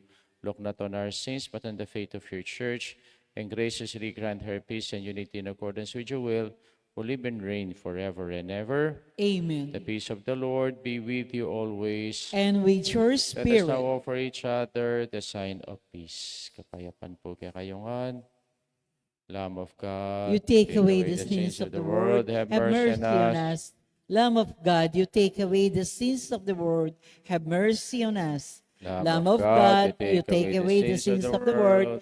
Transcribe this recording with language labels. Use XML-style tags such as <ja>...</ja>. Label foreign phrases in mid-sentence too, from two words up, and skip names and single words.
<en>Look not on our sins, but on the faith of your church, and graciously grant her peace and unity in accordance with your will, who live and reign forever and ever. Amen. The peace of the Lord be with you always. And with your Let us now spirit. offer each other the sign of peace.</en> <pam>Kapayapan po kay kayungan.</pam> <en>Lamb of God, You take away the sins of the world. Have Have mercy mercy on on us. us. Lamb of God, you take away the sins of the world. Have mercy on us. Lamb of God, you take away the sins of the world.</en>